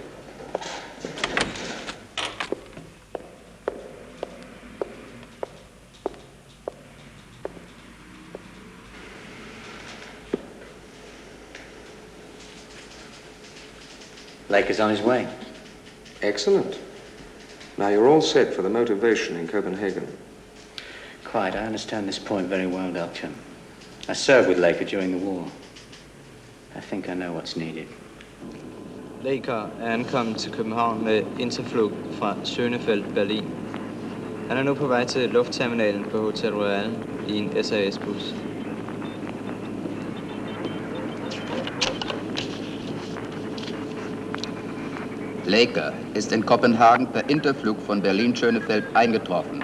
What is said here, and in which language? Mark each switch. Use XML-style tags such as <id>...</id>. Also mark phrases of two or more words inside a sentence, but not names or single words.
<en>Laker's on his way. Excellent. Now you're all set for the motivation in Copenhagen. Quite, I understand this point very well, Doctor. I served with Laker during the war. I think I know what's needed.</en> <da>Laker er ankommet til København med interflug fra Schönefeld, Berlin. Han er nu på vej til luftterminalen på Hotel Royal i en SAS-bus.</da> <de>Laker ist in Kopenhagen per Interflug von Berlin-Schönefeld eingetroffen.</de>